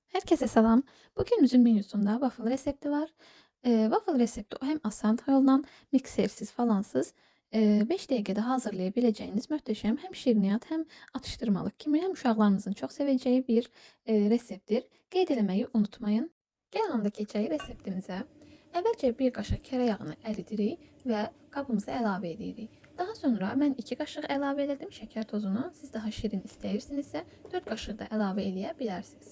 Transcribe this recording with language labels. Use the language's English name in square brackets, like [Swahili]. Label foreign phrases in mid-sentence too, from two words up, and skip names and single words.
[Turkish] Herkese selam. Bugünümüzün menüsünde waffle resepti var. Waffle resepti o hem asan yoldan miksersiz falansız 5 dakikada hazırlayabileceğiniz muhteşem hem şirniyat hem atıştırmalık kimi hem uşaqlarınızın çok seveceği bir resepttir. [Azerbaijani] Qeyd eləməyi unutmayın. Gəlin anda keçək reseptimizə. Əvvəlcə bir qaşıq kərəyağını əridirik və qabımıza əlavə edirik. Daha sonra mən 2 qaşıq əlavə elədim şəkər tozunu. Siz daha şirin istəyirsinizsə 4 qaşıq da əlavə eləyə bilərsiniz.